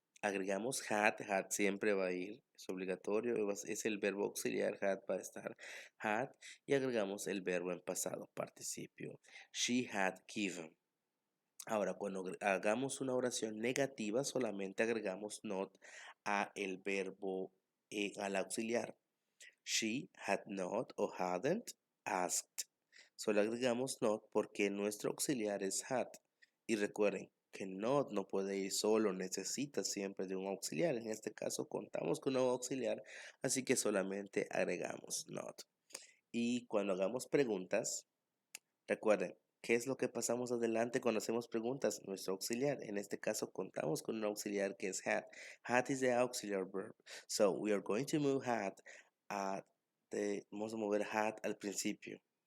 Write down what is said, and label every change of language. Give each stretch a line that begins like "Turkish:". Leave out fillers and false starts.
Spanish: Agregamos had siempre va a ir, es obligatorio, es el verbo auxiliar, had va a estar, had, y agregamos el verbo en pasado participio.
English: She had given.
Spanish: Ahora, cuando hagamos una oración negativa, solamente agregamos not a el verbo, al auxiliar.
English: She had not o hadn't asked.
Spanish: Solo agregamos not porque nuestro auxiliar es had. Y recuerden que not no puede ir solo, necesita siempre de un auxiliar. En este caso contamos con un auxiliar, así que solamente agregamos not. Y cuando hagamos preguntas, recuerden, ¿Qué es lo que pasamos adelante cuando hacemos preguntas? Nuestro auxiliar. En este caso, contamos con un auxiliar que es had.
English: Had is the auxiliary verb. So, we are going to move had at
Spanish: vamos a mover had al principio.